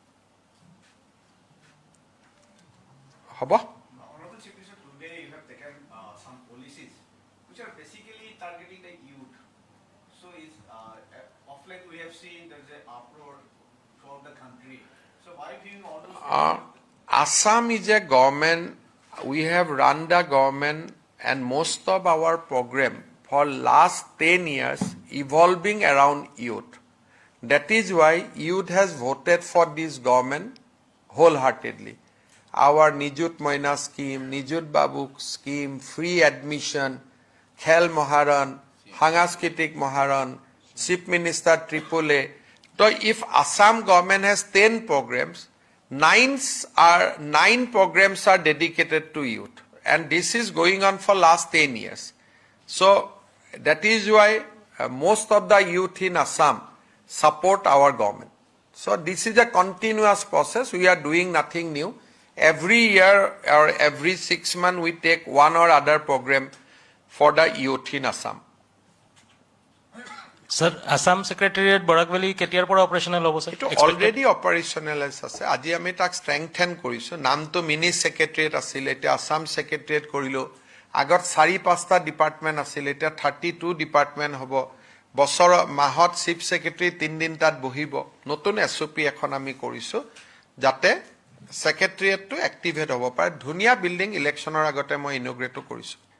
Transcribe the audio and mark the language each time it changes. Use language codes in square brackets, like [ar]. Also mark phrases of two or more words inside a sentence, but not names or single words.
[en] হ'ব Assam is a government, we have run the government and most of our program for last 10 years evolving around youth. That is why youth has voted for this government wholeheartedly. Our Nijut Moina scheme, Nijut Babu scheme, free admission, Khel Moharan, Hangaskitik Moharan, Chief Minister Tripole. So if Assam government has 10 programs, 9 programs are dedicated to youth and this is going on for last 10 years. So that is why most of the youth in Assam support our government. So this is a continuous process. We are doing nothing new. Every year or every 6 months we take one or other program for the youth in Assam. [as] Sir, Assam Secretariat Borakveli কেতিয়াৰ পৰা অপাৰেশনাল হ'ব স্যাৰ? [en] It already operationalized [as] আছে আজি আমি তাক strengthen কৰিছো নামটো [en] mini secretariat [as] আছিল এটা আসাম সেক্ৰেটাৰিয়েট কৰিলো আগত 4-5টা ডিপাৰ্টমেন্ট আছিল এটা 32 ডিপাৰ্টমেন্ট হ'ব বছৰ মাহত চিফ সেক্ৰেটাৰি 3 দিন তাত বহিব নতুন SOP এখন আমি কৰিছো যাতে সেক্ৰেটাৰিয়েটটো এক্টিভেট হ'ব পাৰে ধুনিয়া বিল্ডিং ইলেকচনৰ আগতে মই ইনোগ্ৰেটও কৰিছো